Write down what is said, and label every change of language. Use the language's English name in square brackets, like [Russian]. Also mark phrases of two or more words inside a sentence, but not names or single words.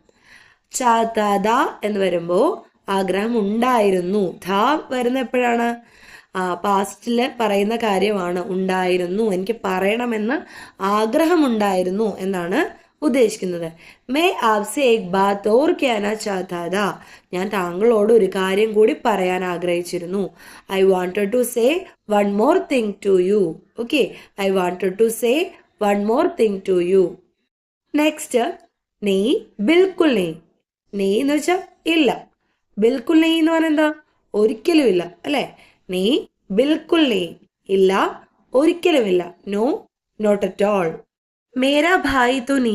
[Malayalam] ചാത്താത എന്ന് വരുമ്പോൾ ആഗ്രഹം ഉണ്ടായിരുന്നു. ധാ വരുന്ന എപ്പോഴാണ്? പാസ്റ്റില് പറയുന്ന കാര്യമാണ്. ഉണ്ടായിരുന്നു, എനിക്ക് പറയണമെന്ന് ആഗ്രഹമുണ്ടായിരുന്നു എന്നാണ് ഉദ്ദേശിക്കുന്നത്. [Hindi] मैं आपसे एक बात और कहना चाहता था. [Malayalam] ഞാൻ താങ്കളോട് ഒരു കാര്യം കൂടി പറയാൻ ആഗ്രഹിച്ചിരുന്നു. [English] I wanted to say one more thing to you. Okay, I wanted to say one more thing to you. [Hindi] നെക്സ്റ്റ്, नहीं बिल्कुल नहीं. [Malayalam] നെയ് എന്ന് വെച്ചാൽ ഇല്ല. [Hindi] बिल्कुल नहीं [Malayalam] എന്ന് പറഞ്ഞാൽ എന്താ? ഒരിക്കലും ഇല്ല അല്ലെ? [Hindi] नहीं बिल्कुल नहीं, [Malayalam] ഇല്ല, ഒരിക്കലുമില്ല. [English] No, not at all. [Hindi] मेरा भाई तू नहीं.